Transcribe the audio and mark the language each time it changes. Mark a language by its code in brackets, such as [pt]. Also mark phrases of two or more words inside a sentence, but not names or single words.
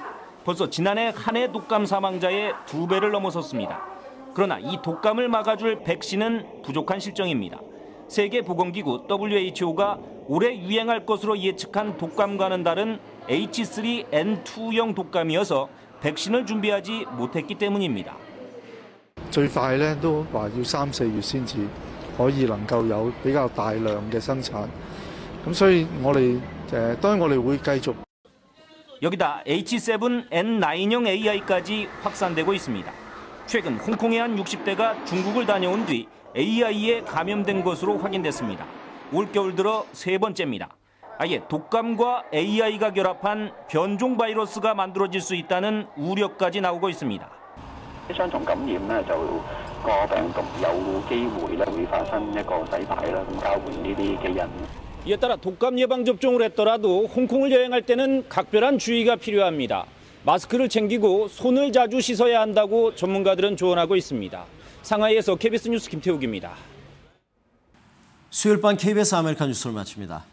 [ko] 벌써 지난해 한 해 독감 사망자의 2배를 넘어섰습니다. 그러나 이 독감을 막아줄 백신은 부족한 실정입니다. 세계보건기구 WHO가 올해 유행할 것으로 예측한 독감과는 다른 H3N2형 독감이어서 백신을 준비하지 못했기 때문입니다. [yue] 最快咧都話要3、4月先至可以能夠有比較大量嘅生產，咁所以我哋當然我哋會繼續。 [ko] 여기다 H7N9형 AI까지 확산되고 있습니다. 최근 홍콩의 한 60대가 중국을 다녀온 뒤 AI에 감염된 것으로 확인됐습니다. 올겨울 들어 3번째입니다. 아예 독감과 AI가 결합한 변종 바이러스가 만들어질 수 있다는 우려까지 나오고 있습니다. [yue] 雙重感染咧，就個病毒有機會咧會發生一個洗牌啦，咁交換呢啲基因。 [ko] 이에 따라 독감 예방 접종을 했더라도 홍콩을 여행할 때는 각별한 주의가 필요합니다. 마스크를 챙기고 손을 자주 씻어야 한다고 전문가들은 조언하고 있습니다. 상하이에서 KBS 뉴스 김태욱입니다. 수요일 밤 KBS 아메리칸 뉴스를 마칩니다.